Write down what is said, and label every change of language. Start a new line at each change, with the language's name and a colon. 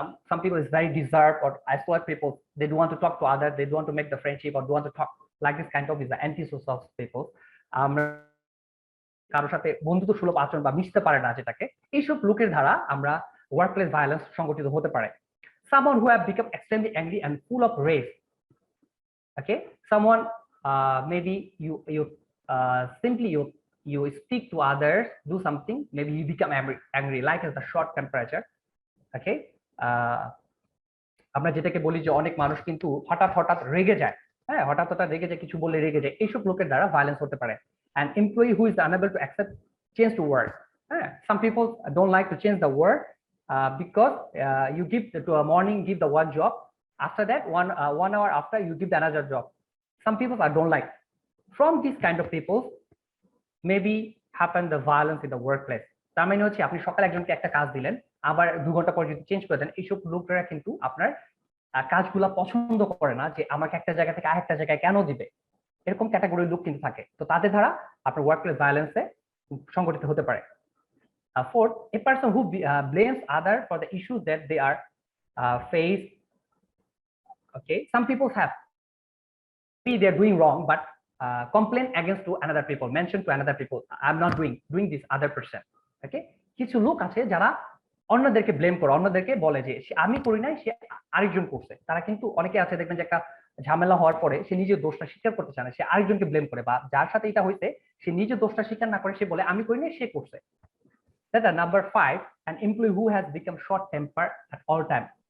English: Some people is very reserved or isolate people. They don't want to talk to others. They don't want to make the friendship or don't want to talk. Like this kind of is the antisocial people.
Bangla: কারোর সাথে বন্ধুত্ব সুলভ আচরণ বা মিশতে পারে না, যেটাকে এইসব লোকের দ্বারা আমরা ওয়ার্কপ্লেস ভায়োলেন্স সংগঠিত হতে পারে।
English: Someone who have become extremely angry and full of rage. Okay, someone maybe you simply you speak to others, do something, maybe you become angry like as the short temperature.
Bangla: Okay, আমরা যেটাকে বলি যে অনেক মানুষ কিন্তু হঠাৎ রেগে যায়, হ্যাঁ হঠাৎ রেগে যায়, কিছু বলে রেগে যায়, এইসব লোকের দ্বারা ভায়োলেন্স হতে পারে।
English: An employee who is unable to accept change to work. Some people don't like to change the work because you give to a morning, give the one job, after that 1 hour after you give the another job. Some people don't like. From this kind of people maybe happen the violence in the workplace.
Bangla: তার মানে হচ্ছে আপনি সকালে একজনকে একটা কাজ দিলেন, আবার 2 ঘন্টা পর যদি চেঞ্জ করে দেন, এইসব লোকেরা কিন্তু আপনার কাজগুলা পছন্দ করে না, যে আমাকে একটা জায়গা থেকে আরেকটা জায়গায় কেন দিবে, এরকম ক্যাটাগরির লোক কিন্তু থাকে। তো তাদের দ্বারা আপনার ওয়ার্কপ্লেস ভায়োলেন্সে সংগঠিত হতে পারে।
English: Fourth, a person who blames other for the issues that they are face. Okay, some people have maybe they are doing wrong but complain against to another people, mention to another people, I'm not doing this other person.
Bangla: Okay, কিছু লোক আছে যারা অন্যদেরকে blame করে, অন্যদেরকে বলে যে আমি করি নাই, সে আরেকজন করছে। তারা কিন্তু অনেকে আছে দেখবেন যে একটা ঝামেলা হওয়ার পরে সে নিজের দোষটা স্বীকার করতে চায় না, সে আরেকজনকে ব্লেম করে, বা যার সাথে এটা হইছে সে নিজের দোষটা স্বীকার না করে সে বলে আমি করি নাই, সে করছে।
English: That's number 5, an employee who has become short temper at all time.